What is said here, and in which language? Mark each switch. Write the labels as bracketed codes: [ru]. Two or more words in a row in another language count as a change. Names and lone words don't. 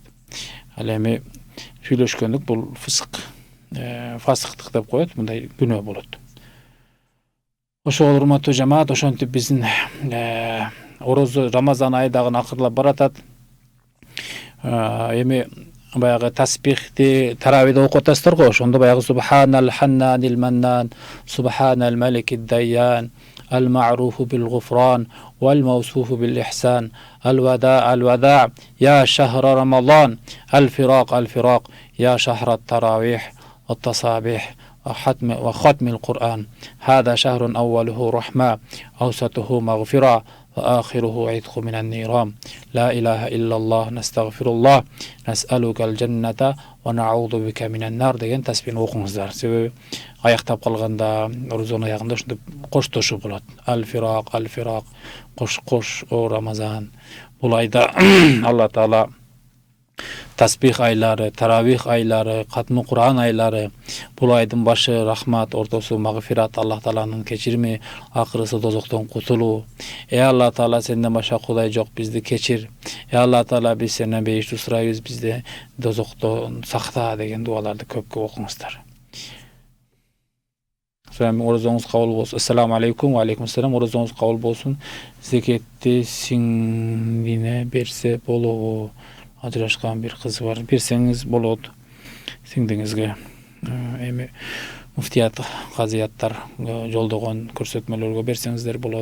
[ky] Ал эми сүйлөшкөндүк бул фасыктык деп коет, мындай күнөө болот. Ошол урматтуу жамаат, ошентип биздин орозо Рамазан айы дагы акырлап баратат. Эми баягы таспихти таравиде окуп атасыздар го, ошондо баягы [ar] سبحان الحنان المنان، سبحان الملك الديان، المعروف بالغفران، والموصوف بالإحسان، الوداع يا شهر رمضان، الفراق يا شهر التراويح، التصابيح وختم القرآن. هذا شهر أوله رحمة، أوسطه مغفرة، وآخره عتق من النيران. لا إله إلا الله، نستغفر الله، نسألك الجنة ونعوذ بك من النار [ky] деген тасбихни окуңуздар. Себеби аяктап калганда, орозонун аягында ушинтип коштошуу болот. [ar] الفراق, [ky] кош о Рамазан. Бул айда Алла Таала тасбих айлары, таравих айлары, катмы Кур'ан айлары, бул айдын башы рахмат, ортосу магфират, Алла Тааланын кечирими, акырысы дозоктон кутулуу. Алла Таала, сенден башка Кудай жок, бизди кечир. Алла Таала, биз сенден бейиштүү сурайбыз, бизди дозоктон сакта деген дуаларды көп окуңуздар. Орозоңуз кабыл болсун. [ar] السلام عليكم. وعليكم السلام. [ky] Орозоңуз кабыл болсун. Зекетти сиңдине берсе болобу? Ажырашкан бир кыз бар, берсеңиз болот. Сиңдиңизге эми муфтият, казыяттар жолдогон көрсөтмөлөргө берсеңиздер болот.